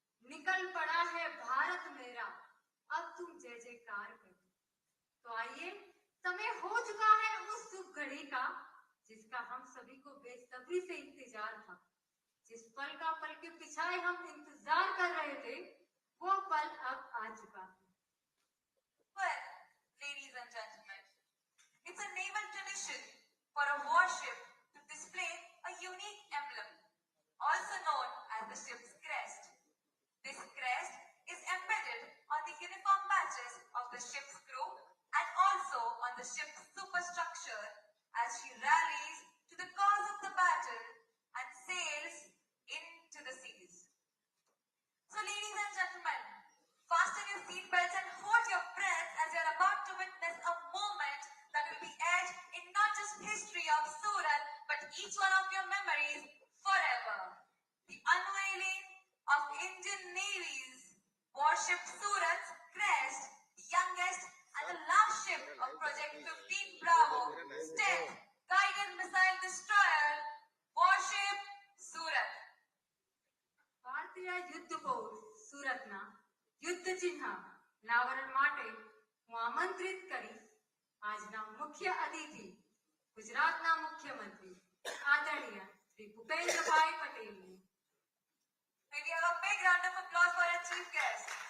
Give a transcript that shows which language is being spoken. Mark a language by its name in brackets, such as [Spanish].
[Hindi] निकल पड़ा है भारत मेरा, अब तुम जय जयकार करो। तो आइए, समय हो चुका है उस शुभ घड़ी का जिसका हम सभी को बेसब्री से इंतजार था। जिस पल का पल के पिछाए हम इंतजार कर रहे थे, वो पल अब आ चुका है। [English] Well, ladies and gentlemen, it's a naval tradition for a warship to display a unique emblem, also known as the ship's crest. This crest is embedded on the uniform badges of the ship's crew and also on the ship's superstructure as she rallies to the cause of the battle and sails into the seas. So, ladies and gentlemen, fasten your seatbelts and hold your breath as you're about to witness a moment that will be etched in not just history of Surat, but each one of your memories forever. The unveiling of Indian Navy's warship Surat's Crest, the youngest and the last ship of Project 15 Bravo, stealth guided missile destroyer, warship Surat. [Gujarati] ભારતીય યુદ્ધ પૌર સુરતના યુદ્ધ ચિહ્ન નાવરણ માટે હું આમંત્રિત કરી આજના મુખ્ય અતિથિ ગુજરાતના મુખ્યમંત્રી આદરણીય શ્રી ભૂપેન્દ્રભાઈ પટેલને. [English] May we have a big round of applause for our chief guest.